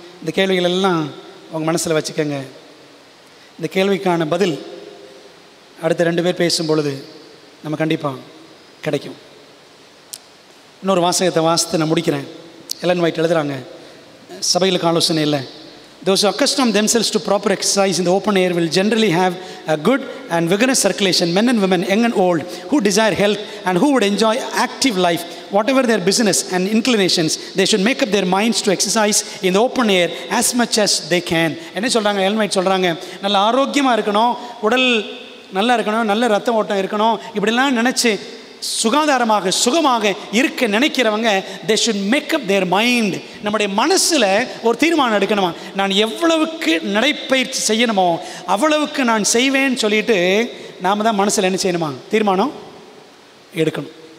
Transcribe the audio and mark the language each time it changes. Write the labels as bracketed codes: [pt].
[ta] இந்த கேள்விகள் எல்லாம் உங்கள் மனசில் வச்சுக்கோங்க. இந்த கேள்விக்கான பதில் அடுத்த 2 பேர் பேசும் பொழுது நம்ம கண்டிப்பாக கிடைக்கும். இன்னொரு வாசகத்தை வாசித்து நான் முடிக்கிறேன். எலன் ஒயிட் எழுதுகிறாங்க, சபைகளுக்கு ஆலோசனை இல்லை. [en] Those who accustom themselves to proper exercise in the open air will generally have a good and vigorous circulation. Men and women, young and old, who desire health and who would enjoy active life whatever their business and inclinations, they should make up their minds to exercise in the open air as much as they can. [ta] என்ன சொல்கிறாங்க? Elton white சொல்கிறாங்க, நல்ல ஆரோக்கியமாக இருக்கணும், உடல் நல்லா இருக்கணும், நல்ல ரத்த ஓட்டம் இருக்கணும், இப்படிலாம் நினச்சி சுகாதாரமாக சுகமாக இருக்க நினைக்கிறவங்க [en] they should make up their mind. [ta] நம்முடைய மனசில் ஒரு தீர்மானம் எடுக்கணுமா, நான் எவ்வளவுக்கு நடைப்பயிற்சி செய்யணுமோ அவ்வளவுக்கு நான் செய்வேன்னு சொல்லிட்டு நாம் தான் மனசில் என்ன செய்யணுமா, தீர்மானம் எடுக்கணும்.